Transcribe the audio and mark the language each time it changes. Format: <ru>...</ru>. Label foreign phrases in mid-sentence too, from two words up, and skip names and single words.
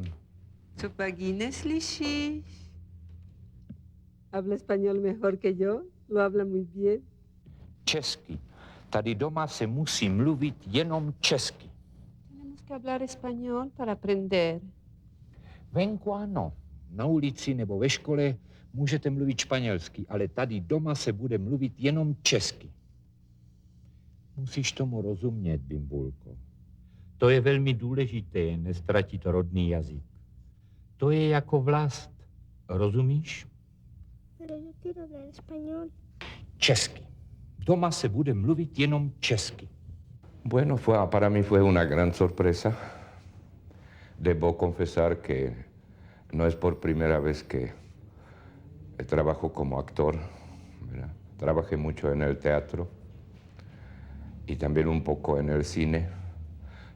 <cs>Co pak ji neslyšíš?</cs> <es>Habla español mejor que yo, lo habla muy bien.</es> <cs>Česky. Tady doma se musí mluvit jenom česky.</cs> <es>Tenemos que hablar español para aprender.</es> <cs>Venku ano. Na ulici nebo ve škole můžete mluvit španělsky, ale tady doma se bude mluvit jenom česky. Musíš tomu rozumět, Bimbulko. To je velmi důležité, nestratit rodný jazyk. To je jako vlast. Rozumíš?</cs> <es>Pero yo quiero hablar español.</es> <cs>Česky. Doma se bude mluvit jenom česky.</cs> <es>Bueno, para mí fue una gran sorpresa. Debo confesar que no es por primera vez que trabajo como actor, ¿verdad? Trabajé mucho en el teatro y también un poco en el cine.</es>